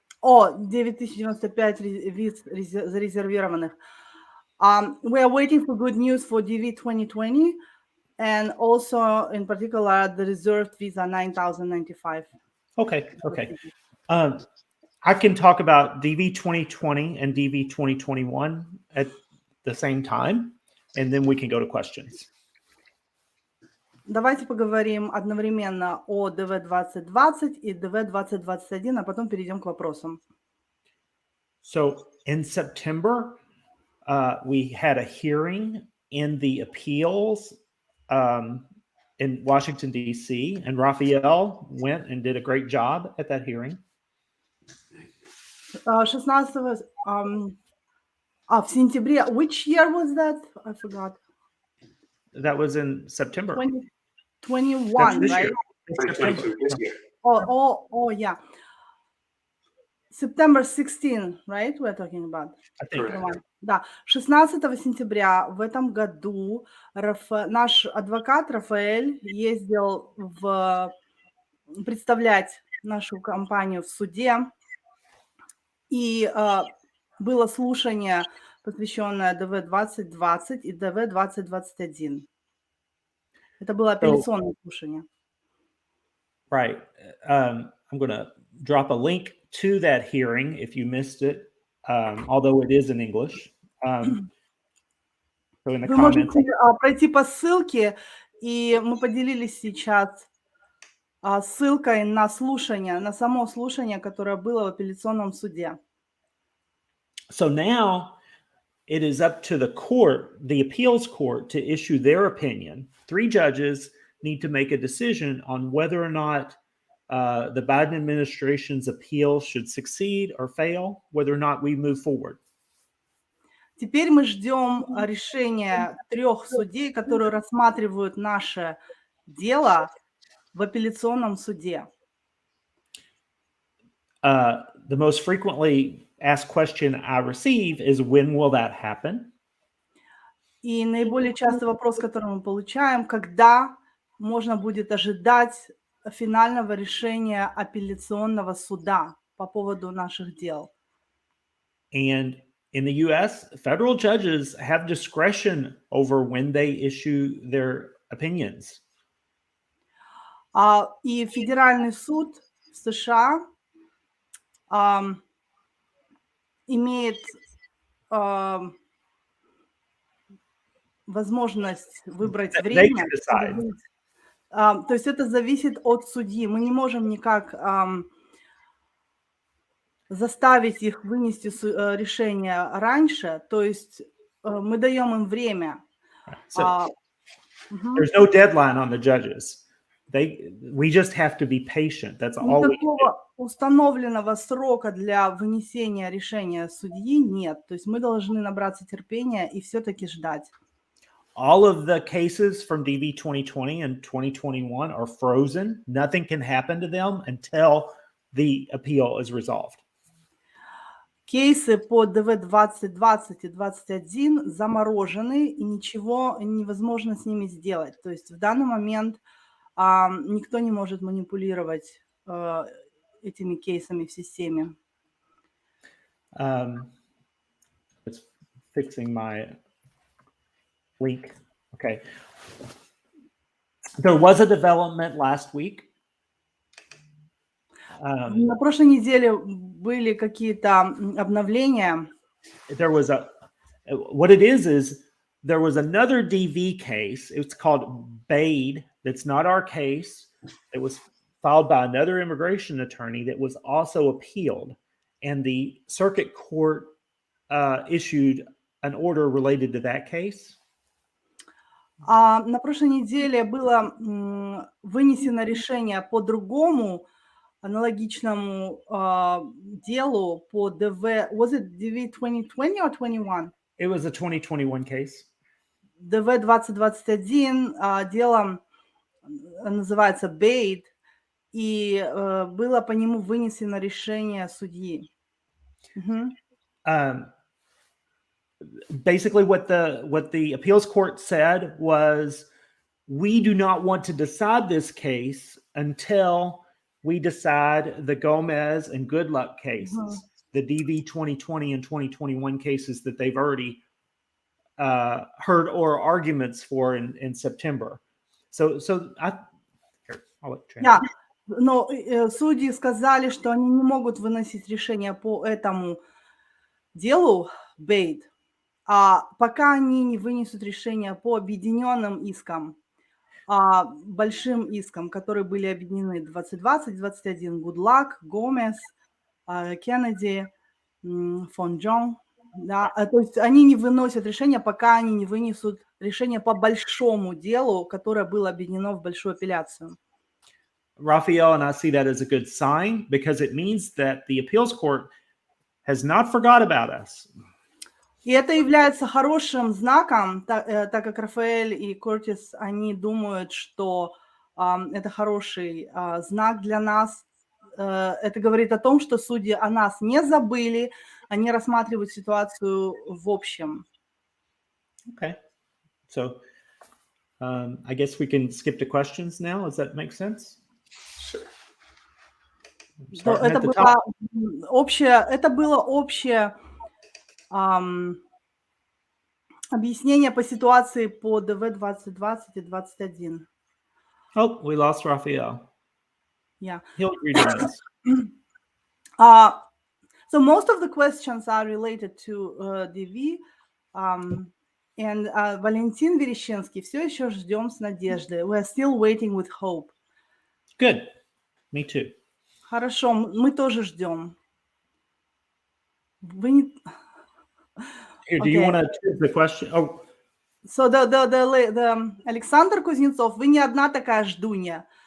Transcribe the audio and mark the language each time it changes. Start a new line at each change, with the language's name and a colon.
Russian: 9095 виз зарезервированных.
English: We are waiting for good news for DV 2020 and also in particular the reserved visa 9095. Okay. I can talk about DV 2020 and DV 2021 at the same time, and then we can go to questions.
Russian: Давайте поговорим одновременно о ДВ 2020 и ДВ 2021, а потом перейдем к вопросам.
English: So in September, we had a hearing in the appeals in Washington, D.C., and Raphael went and did a great job at that hearing.
Russian: 16 в сентябре.
English: Which year was that? I forgot. That was in September. 2021, That's this right? year. It's September. 2022 this year. Oh, yeah. September 16, right? We're talking about. I think. Correct.
Russian: Да, 16 сентября в этом году наш адвокат Рафаэль ездил представлять нашу компанию в суде, и было слушание, посвященное ДВ-2020 и ДВ-2021. Это было апелляционное слушание.
English: Right. I'm going to drop a link to that hearing if you missed it, although it is in English. So in the
Russian: Вы
English: comments,
Russian: можете пройти по ссылке, и мы поделились сейчас ссылкой на слушание, на само слушание, которое было в апелляционном суде.
English: so now it is up to the court, the appeals court, to issue their opinion. 3 judges need to make a decision on whether or not the Biden administration's appeal should succeed or fail, whether or not we move forward.
Russian: Теперь мы ждем решения 3 судей, которые рассматривают наше дело в апелляционном суде.
English: The most frequently asked question I receive is, when will that happen?
Russian: И наиболее частый вопрос, который мы получаем, когда можно будет ожидать финального решения апелляционного суда по поводу наших дел.
English: And in the U.S., federal judges have discretion over when they issue their opinions.
Russian: И федеральный суд в США имеет возможность выбрать
English: They
Russian: время.
English: can decide.
Russian: То есть это зависит от судьи. Мы не можем никак заставить их вынести решение раньше. То есть мы даем им время.
English: So there's no deadline on the judges. We just have to be patient. That's all we can do.
Russian: Никакого установленного срока для вынесения решения судьи нет. То есть мы должны набраться терпения и все-таки ждать.
English: All of the cases from DV 2020 and 2021 are frozen. Nothing can happen to them until the appeal is resolved.
Russian: Кейсы по ДВ-2020 и 2021 заморожены, и ничего невозможно с ними сделать. То есть в данный момент никто не может манипулировать этими кейсами в системе.
English: It's fixing my link. Okay. There was a development last week.
Russian: На прошлой неделе были какие-то обновления.
English: There was what it is there was another DV case. It's called Bade. That's not our case. It was filed by another immigration attorney that was also appealed. And the circuit court issued an order related to that case.
Russian: На прошлой неделе было вынесено решение по другому аналогичному делу по ДВ.
English: Was it DV 2020 or 21? It was a 2021 case.
Russian: ДВ 2021, дело называется Bade, и было по нему вынесено решение судьи.
English: Basically, what the appeals court said was, we do not want to decide this case until we decide the Gomez and Goodluck cases, the DV 2020 and 2021 cases that they've already heard oral arguments for in September. So I'll let you
Russian: Да, но судьи сказали, что они не могут выносить решение по этому делу Bade, пока они не вынесут решение по объединенным искам, большим искам, которые были объединены 2020, 2021, Goodluck, Gomez, Kennedy, Фон Джон. Да, то есть они не выносят решение, пока они не вынесут решение по большому делу, которое было объединено в большую апелляцию.
English: Raphael and I see that as a good sign, because it means that the appeals court has not forgot about us.
Russian: И это является хорошим знаком, так как Рафаэль и Кортис, они думают, что это хороший знак для нас. Это говорит о том, что судьи о нас не забыли, они рассматривают ситуацию в общем.
English: Okay. So I guess we can skip to questions now. Does that make sense? Sure. Starting
Russian: Это
English: at the
Russian: было
English: top.
Russian: общее объяснение по ситуации по ДВ 2020 и 2021.
English: Oh, we lost Raphael. Yeah. He'll read this. So most of the questions are related to DV.
Russian: And Валентин Верещинский, все еще ждем с надеждой.
English: We are still waiting with hope. Good. Me too.
Russian: Хорошо, мы тоже ждем. Вы не...
English: Here, do you want to choose the question? Oh,
Russian: So the Alexander Kuznetsov, вы не одна такая ждунья.